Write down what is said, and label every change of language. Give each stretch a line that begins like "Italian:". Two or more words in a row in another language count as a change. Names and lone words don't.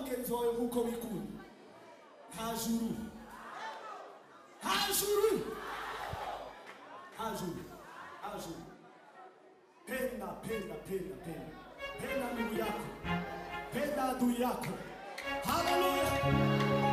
Kinyarwanda: mugenzi wawe nk'uko wikunda. Hajuru hajuru hajuru hajuru.
Swahili: Penda penda penda penda penda ndugu yako, penda adui yako. Haleluya.